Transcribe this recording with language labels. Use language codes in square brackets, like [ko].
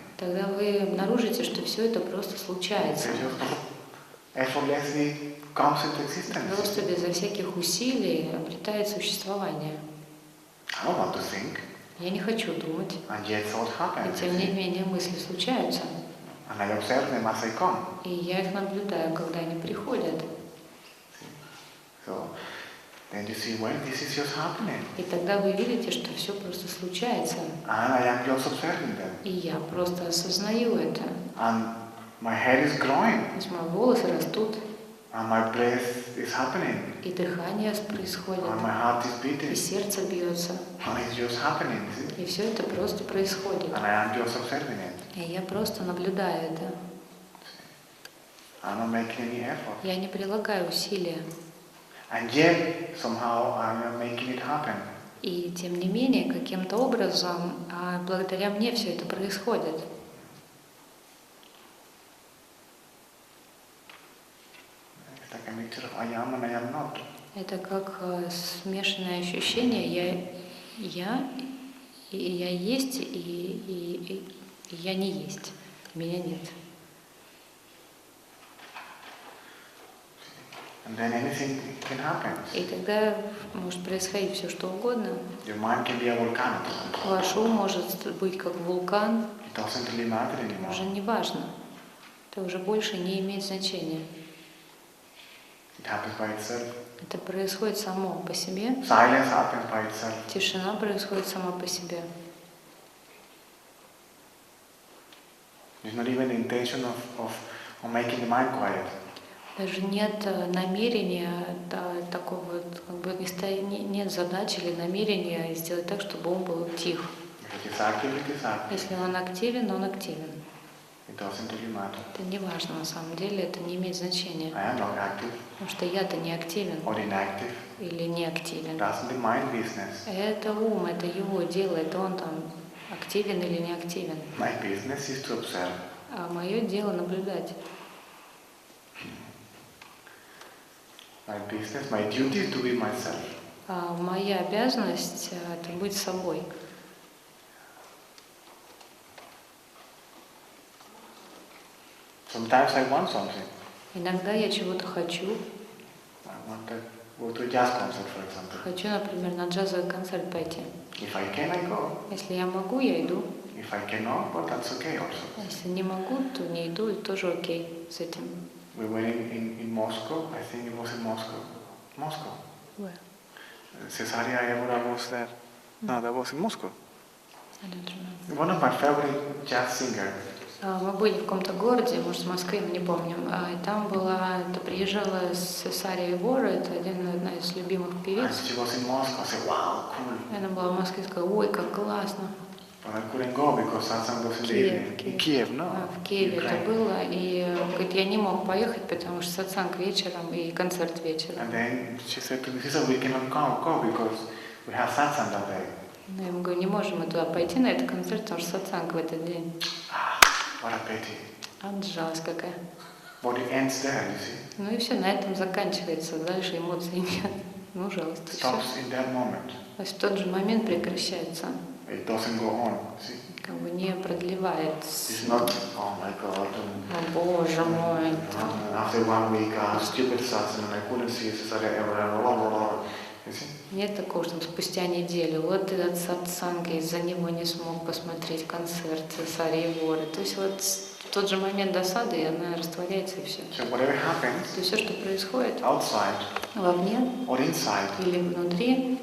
[ru] тогда вы обнаружите, что все это просто случается. [en] It just effortlessly comes into existence. [ru] Просто безо всяких усилий обретает существование. [en] I don't want to think, [ru] Я не хочу думать, [en] and yet thoughts happen. [ru] и тем не менее мысли случаются. [en] And I observe them as they come. [ru] И я их наблюдаю, когда они приходят. [en] So then you see, well, this is just happening. [ru] И тогда вы видите, что все просто случается. [en] And I am just observing them. [ru] И я просто осознаю это. [en] And my hair is growing. [ru] То есть мои волосы растут, [en] And my breath is happening. [ru] и дыхание происходит, [en] And my heart is [ru] и [en] beating. [ru] сердце бьется. [en] And it's just happening. See? [ru] И все это просто происходит. [en] And I am just observing it. [ru] И я просто наблюдаю это. [en] I'm not making any effort. [ru] Я не прилагаю усилия. [en] And yet, somehow, I am making it happen. [ru] И тем не менее, каким-то образом, благодаря мне все это происходит. [en] It's like a mixture of I am and I am not. [ru] Это как смешанное ощущение. Я есть, и я не есть. Меня нет. [en] And then anything can happen. [ru] И тогда может происходить все, что угодно. [en] Your mind can be a volcano. [ru] Ваш ум может быть как вулкан, [en] It doesn't really matter anymore. [ru] уже не важно. Это уже больше не имеет значения. [en] It happens by itself. [ru] Это происходит само по себе. [en] Silence happens by itself. [ru] Тишина происходит сама по себе. [en] There's not even the intention of making the mind quiet. [ru] Даже нет намерения такого, как бы нет задачи или намерения сделать так, чтобы он был тих. [en] If it is active, it is active. [ru] Если он активен, он активен. [en] It doesn't really matter. [ru] Это не важно на самом деле, это не имеет значения. [en] I am not active [ru] Потому что я-то не активен [en] or inactive. [ru] или не активен. [en] That's the mind business. [ru] Это ум, это его дело, это он там активен или не активен. [en] My business is to observe. [ru] А мое дело наблюдать. [en] My business, my duty is to be myself. [ru] А моя обязанность это быть собой. [en] Sometimes I want something. [ru] Иногда я чего-то хочу. [en] I want to go to a jazz concert, for example. [ru] Хочу, например, на джазовый концерт пойти. [en] If I can, I go. [ru] Если я могу, я иду. [en] If I cannot, well, that's okay also. [ru] Если не могу, то не иду, и тоже окей с этим. [en] We were in Moscow. I think it was in Moscow. Moscow. Where? Cesaria Evora was there. No, that was in Moscow. I don't remember. One of my favorite jazz singers. [ru] Мы были в каком-то городе, может, в Москве, мы не помним. И там приезжала Сесария Вора, это одна из любимых [en] And [ru] певиц. [en] she was in Moscow. I said, wow, cool. [ru] И она была в Москве и сказала, ой, как классно. [en] But I couldn't go because satsang was in the evening. In Kiev, no? [ru] В Киеве это [en] Ukraine. [ru] было, и говорит, я не мог поехать, потому что сатсанг вечером и концерт вечером. [en] And then she said to me, sister, we cannot go because we have satsang that day. [ru] Я ему говорю, не можем мы туда пойти на этот концерт, потому что сатсанг в этот день. [en] What a pity. [ru] А жалость какая. [en] But it ends there, you see. [ru] Ну и все, на этом заканчивается, дальше эмоций нет. Ну, жалость. [en] It [ru] Всё. [en] stops in that moment. [ru] То есть в тот же момент прекращается, [en] It doesn't go on, see. [ru] как бы не продлевает. [en] It's not, oh my God. [ru] О, Боже мой. [en] After 1 week, stupid satsang, and I couldn't see Cesaria ever. You see? [ru] Нет такого, что спустя неделю, вот этот сатсанг, из-за него не смог посмотреть концерт Сарии Воры. То есть вот в тот же момент досады, и она растворяется, и все. [en] So whatever happens, [ru] То есть все, что происходит [en] outside [ru] вовне [en] or inside, [ru] или внутри,